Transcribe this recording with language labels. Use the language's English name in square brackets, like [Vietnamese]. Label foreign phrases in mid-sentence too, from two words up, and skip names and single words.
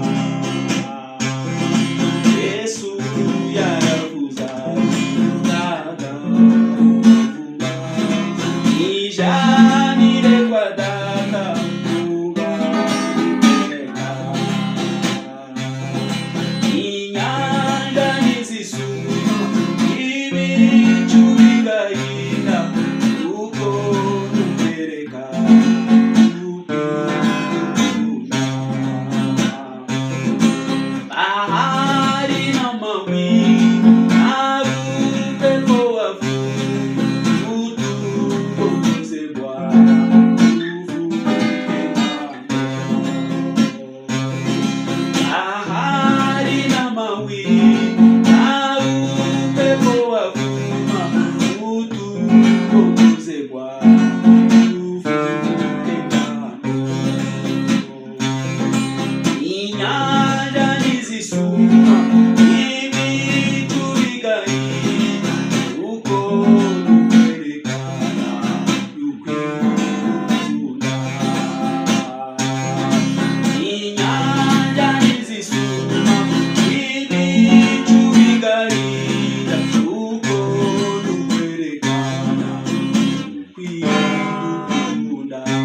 [Kinyarwanda] Yesu yaravuze ati nzagaruka vuba, ijyanire kwa Data tubaho iteka. Inyanja nizisuma, ibicu bigahinda, kuko nukwerekana ukwikunda. [Swahili] Bahari n'amawingu, upepo wavuma, utuongoze Bwana, tuvuke ng'ambo. Bahari n'amawingu, upepo wavuma, utuongoze Bwana, tuvuke ng'ambo. [Kinyarwanda] Inyanja nizisuma, ibicu bigahinda, kuko nukwerekana ukwikunda. Inyanja nizisuma, ibicu bigahinda, kuko nukwerekana ukwikunda.